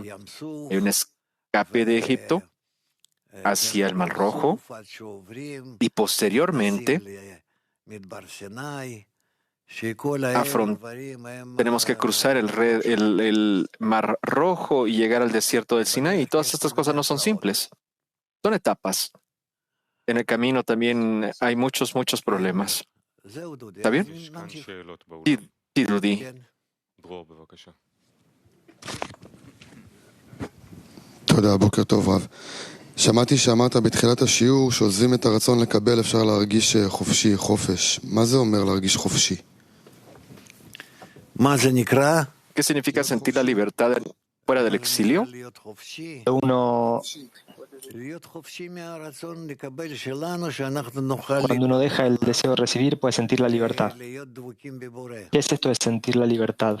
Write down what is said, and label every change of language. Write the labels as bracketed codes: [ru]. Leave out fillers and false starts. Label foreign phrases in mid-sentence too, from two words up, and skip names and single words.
[es] Hay un escape de Egipto hacia el Mar Rojo y posteriormente tenemos que cruzar el Mar Rojo y llegar al desierto del Sinaí. Y todas estas cosas no son simples. Son etapas. En el camino también hay muchos problemas. ¿Está bien? Sí, Rudy. [he] תודה, בוקר טוב רב. שמעתי שאמרת בתחילת השיעור שעוזבים את הרצון לקבל אפשר להרגיש חופשי, חופש. מה זה אומר להרגיש חופשי? [es] ¿Qué significa sentir la libertad fuera del exilio? Cuando uno deja el deseo de recibir, puede sentir la libertad. ¿Qué es esto de sentir la libertad?